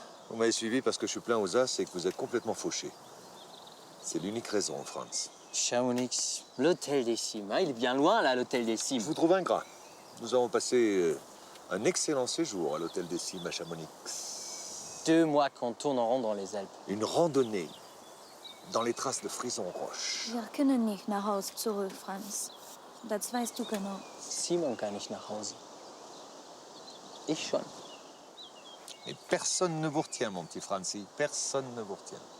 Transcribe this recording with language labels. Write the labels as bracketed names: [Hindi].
[French] Vous m'avez suivi parce que je suis plein aux as et que vous êtes complètement fauché. C'est l'unique raison, Franz. Chamonix, l'hôtel des Cimes. Hein, il est bien loin, là, l'hôtel des Cimes. Je vous trouve ingrat. Nous avons passé un excellent séjour à l'hôtel des Cimes à Chamonix. 2 mois qu'on tourne en rond dans les Alpes. Une randonnée dans les traces de Frison Roche. [German] Wir können nicht nach Hause zurück, Franz. Das weißt du genau. Simon kann nicht nach Hause. Ich schon. [French] Et personne ne vous retient, mon petit Franzi. Personne ne vous retient.